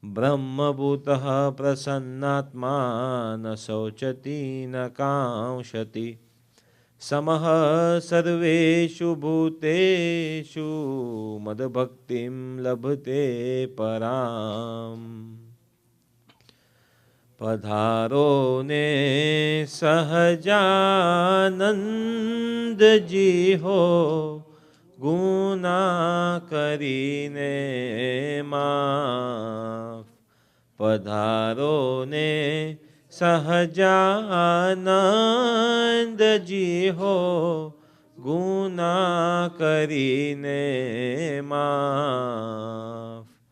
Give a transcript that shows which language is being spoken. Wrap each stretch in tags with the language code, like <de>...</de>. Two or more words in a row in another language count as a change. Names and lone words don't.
<sa>ब्रह्मभूतः प्रसन्नात्मा न शोचति न कांक्षति समः सर्वेषु भूतेषु मद्भक्तिं लभते पराम्।</sa> <gu>પધારો ને સહજાનંદ જી હો ગુના કરીને માફ। પધારો ને સહજાનંદ જી હો ગુના કરીને માફ।</gu>